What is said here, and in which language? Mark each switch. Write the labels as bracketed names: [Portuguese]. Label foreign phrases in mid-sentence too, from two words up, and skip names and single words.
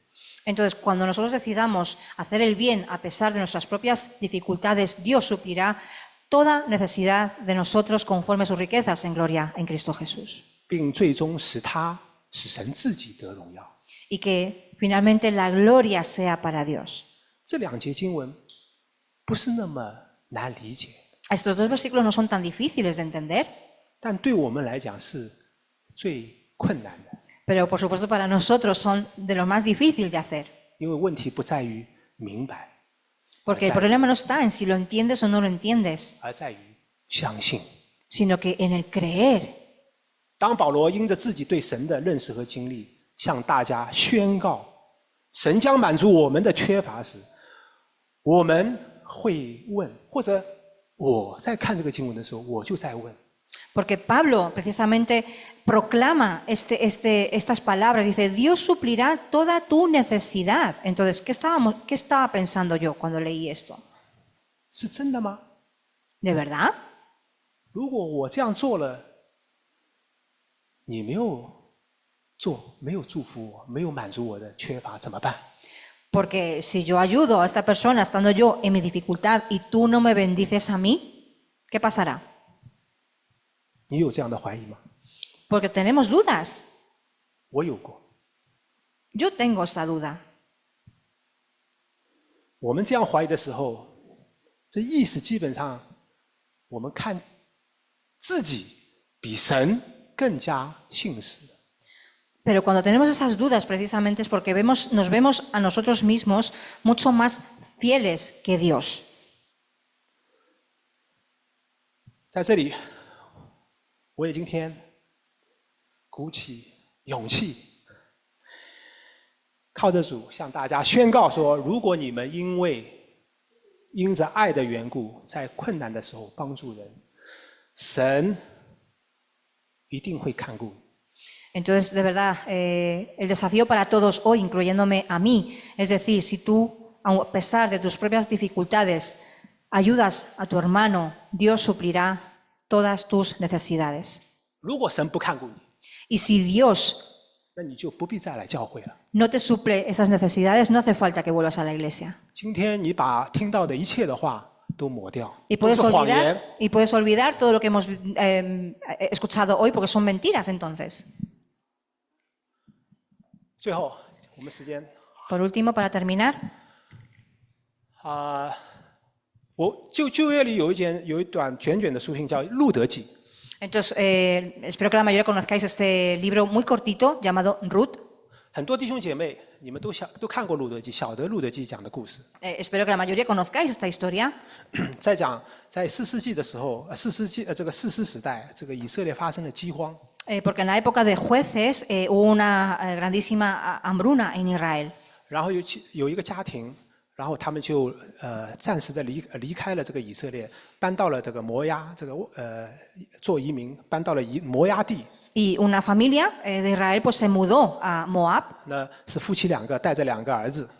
[Spanish] Entonces, cuando nosotros decidamos hacer el bien a pesar de nuestras propias dificultades, Dios suplirá toda necesidad de nosotros conforme a sus riquezas en gloria en Cristo Jesús. [Chinese] 并最终使神自己得荣耀。 [Spanish] Y que finalmente la gloria sea para Dios. [Chinese] 这2节经文不是那么难理解， [Spanish] Estos 2 versículos no son tan difíciles de entender, [Chinese] 但对我们来讲是最困难的， [Spanish] pero por supuesto para nosotros son de lo más difícil de hacer. [Chinese] 因为问题不在于明白， [Spanish] Porque el problema no está en si lo entiendes o no lo entiendes, [Chinese] 而在于相信。 [Spanish] sino que en el creer. [Chinese] 当保罗因着自己对神的认识和经历，向大家宣告神将满足我们的缺乏时，我们会问，或者我在看这个经文的时候，我就在问： [Spanish] Porque Pablo precisamente proclama estas palabras, dice, Dios suplirá toda tu necesidad. Entonces, ¿qué estaba pensando yo cuando leí esto? [Chinese] 是真的吗？ [Spanish] ¿De verdad? [Chinese] 如果我这样做了，你没有做，没有祝福我，没有满足我的缺乏，怎么办？ [Spanish] Porque si yo ayudo a esta persona estando yo en mi dificultad y tú no me bendices a mí, ¿qué pasará? [Chinese] 你有这样的怀疑吗？ [Spanish] Porque tenemos dudas. [Chinese] 我有过。 [Spanish] Yo tengo esa duda. [Chinese] 我们这样怀疑的时候，这意思基本上，我们看自己比神更加信实。 [Spanish] Pero cuando tenemos esas dudas precisamente es porque nos vemos a nosotros mismos mucho más fieles que Dios. [Chinese] 在这里，我也今天鼓起勇气，靠着主向大家宣告说：如果你们因着爱的缘故，在困难的时候帮助人，神一定会看顾你。 [Spanish] Entonces, de verdad, el desafío para todos hoy, incluyéndome a mí, es decir, si tú, a pesar de tus propias dificultades, ayudas a tu hermano, Dios suplirá todas tus necesidades. [Chinese] 如果神不看顾你， [Spanish] Y si Dios [Chinese] 那你就不必再来教会了。 [Spanish] no te suple esas necesidades, no hace falta que vuelvas a la iglesia. [Chinese] 今天你把听到的一切的话都抹掉， [Spanish] Y [Chinese] 都是谎言。 [Spanish] puedes olvidar todo lo que hemos escuchado hoy porque son mentiras entonces. [Chinese] 最后，我们时间 [Spanish] Por último, para terminar, [Chinese] 我旧约里有一段卷卷的书信叫《路德记》， [Spanish] entonces espero que la mayoría conozcáis este libro muy cortito llamado Ruth. [Chinese] 很多弟兄姐妹你们都看过《路德记》，晓得《路德记》讲的故事。 [Spanish] Espero que la mayoría conozcáis esta historia. [Chinese] 在士师记的时候，士师时代，这个以色列发生了饥荒。 [Spanish] Porque en la época de jueces hubo una grandísima hambruna en Israel. [Chinese] 然后有一个家庭，然后他们就暂时的离开了这个以色列，搬到了这个摩押，做移民，搬到了摩押地。 [Spanish] Y una familia de Israel pues se mudó a Moab. [Chinese] 那是夫妻两个带着两个儿子。